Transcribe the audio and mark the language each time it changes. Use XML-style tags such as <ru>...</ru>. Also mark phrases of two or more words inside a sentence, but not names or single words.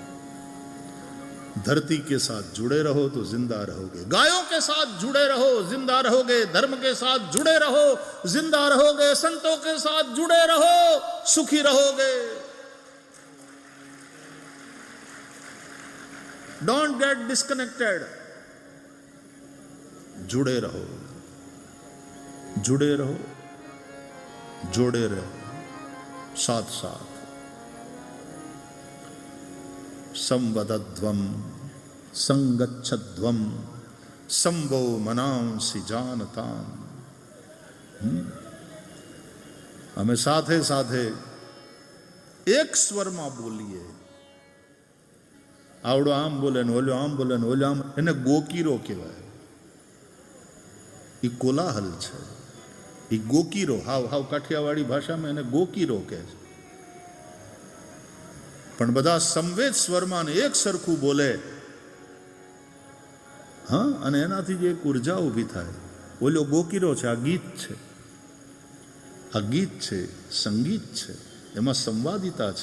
<hi>धरती के साथ जुड़े रहो तो जिंदा रहोगे, गायों के साथ जुड़े रहो जिंदा रहोगे, धर्म के साथ जुड़े रहो जिंदा रहोगे, संतों के साथ जुड़े रहो सुखी रहोगे।</hi> <en>Don't get disconnected,</en> <hi>जुड़े रहो, जुड़े रहो, जोड़े रहो, साथ साथ।</hi> <sa>संवदध्वम संगच्छध्वम संभो मनांसि जानताम।</sa> <hi>हमें साथे साथे एक स्वर में बोलिए।</hi> <gu>આવડો આમ બોલે ને ઓલો આમ બોલે ને ઓલો આમ, એને ગોકીરો કહેવાય। ઈ કોલાહલ છે, ઈ ગોકીરો, હાવ હાવ કાઠિયાવાડી ભાષા મેં એને ગોકીરો કહે છે। પણ બધા સંવેદ સ્વરમાં એક સરખું બોલે, હાં, અને એનાથી જે એક ઊર્જા ઊભી થાય। ઓલો ગોકીરો છે, આ ગીત છે, આ ગીત છે, સંગીત છે, એમાં સંવાદિતા છે।</gu>